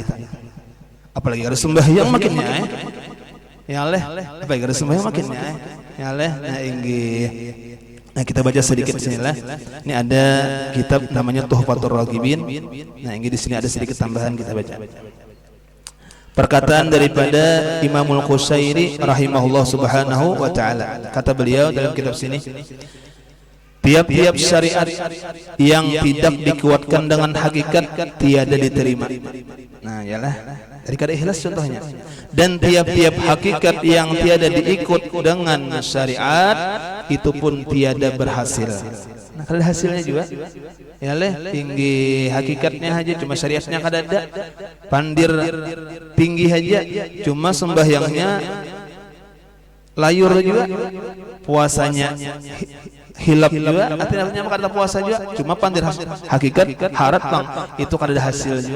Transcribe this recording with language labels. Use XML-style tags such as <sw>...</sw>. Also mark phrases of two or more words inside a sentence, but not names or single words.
<bjn>Apalagi harus sembahyang makinnya. Ya leh, apalagi harus sembahyang makinnya. Ya leh, nah inggih. Nah, kita baca sedikit sini lah. Ini ada kitab namanya Tuhfatur Raghibin. Nah, ini di sini ada sedikit tambahan kita baca. Perkataan daripada Imamul Qusairi</bjn> <ar>رحمه الله سبحانه وتعالى.</ar> <bjn>Kata beliau dalam kitab sini, tiap-tiap syariat yang tidak dikuatkan dengan hakikat tiada diterima. Nah, yalah. Dari kada ikhlas contohnya. Dan tiap-tiap hakikat yang tiada diikut dengan syariat itu pun tiada berhasil. Nah, kada hasilnya juga. Ya leh, tinggi hakikatnya aja cuma syariatnya kada ada. Pandir tinggi aja cuma sembahyangnya layur juga. Puasanya hilap juga, artinya kada puasa juga, cuma pandir hakikat harat bang, itu kada ada hasil juga.</bjn>